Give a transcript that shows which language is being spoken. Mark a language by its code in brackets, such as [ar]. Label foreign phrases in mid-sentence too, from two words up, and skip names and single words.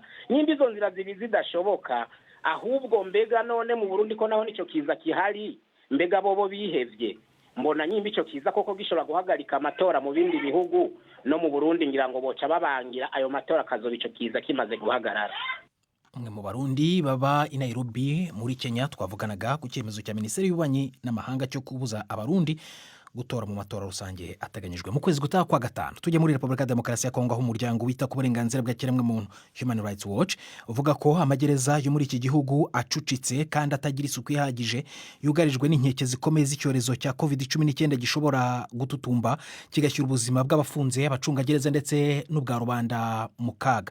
[rn] Nyimbi izo nzira zidashoboka, ahubwo mbega none mu Burundi ko naho nico kiza kihari, mbega bobo bihevye, mbona nyimbi ico kiza koko gishobora guhagarika amatora mu bindi bihugu, no mu Burundi ngira ngo boca babangira ayo matora kazoba ico kiza kimaze guhagarara. [rw] Umwe mu Barundi baba i Nairobi muri Kenya twavuganaga ku cyemezo cya Minisiteri y'Ububanyi n'Amahanga cyo kubuza Abarundi gutora mu matora rusange ateganyijwe mu kwezi gutaha kwa gatanu. Tujye muri Repubulika ya Demokarasi ya Kongo aho umuryango wita ku burenganzira bwa kiremwamuntu Human Rights Watch uvuga ko amagereza yo muri iki gihugu acucitse kandi atagira isuku ihagije, yugarijwe n'inkeke zikomeye z'icyorezo cya COVID-19 gishobora gututumba kigashyira ubuzima bw'abafunze, abacungagereza ndetse n'ubwa rubanda mu kaga.